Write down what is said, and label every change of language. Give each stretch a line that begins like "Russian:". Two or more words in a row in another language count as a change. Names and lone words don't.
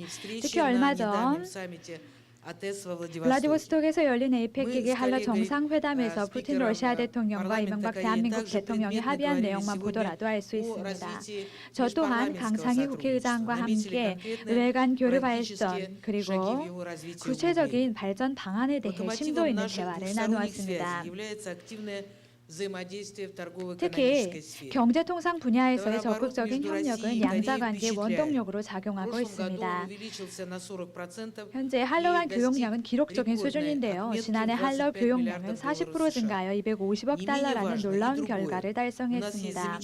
Korean: 특히 얼마 전 블라디보스톡에서 열린 에이펙 한러 정상회담에서 푸틴 러시아 대통령과 이명박 대한민국 대통령이 합의한 내용만 보더라도 알 수 있습니다. 저 또한 강창희 국회의장과 함께 의회 간 교류 발전 그리고 구체적인 발전 방안에 대해 심도 있는 대화를 나누었습니다.
Russian: взаимодействия в
Korean: 특히
Russian: торгово-экономической сфере.
Korean: 경제통상 분야에서의 적극적인 협력은 양자관계의 원동력으로 작용하고 있습니다. 현재 한러 간 교역량은 기록적인 수준인데요. 지난해 한러 교역량은 40% 증가하여 250억 달러라는 놀라운 결과를 달성했습니다.